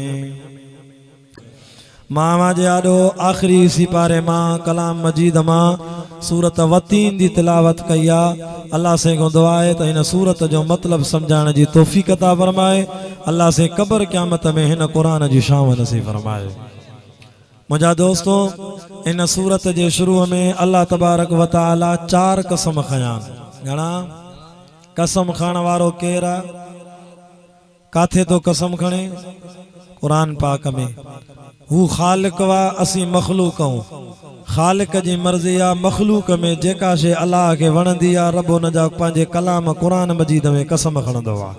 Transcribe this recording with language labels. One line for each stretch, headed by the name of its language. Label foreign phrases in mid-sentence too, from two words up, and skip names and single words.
Sindhi: मामा जे आॾो आख़िरी सिपारे मां कलाम मजीद मां सूरत वतीन जी तिलावत कई आहे। अल्लाह से को दुआ आहे त हिन सूरत जो मतिलबु सम्झाइण जी तौफ़ीक़ अता फरमाए। अल्लाह से क़ब्र क़यामत में हिन क़ुरान जी शाम नसीब फरमाए। मुंहिंजा दोस्तो, इन सूरत जे शुरू में
Arabic: الله تبارك وتعالى
Sindhi: 4 कसम खयां। घणा कसम खाण वारो केरु आहे? काथे तो कसम खणे? क़ुरान पाक में। हू ख़ालिक वा असीं मख़लूक आहियूं। ख़ालिक जी मर्ज़ी आहे मख़लूक में जेका शइ अलाह खे वणंदी आहे रब उन जा पंहिंजे कलाम क़ुरान मजीद में कसम खणंदो आहे।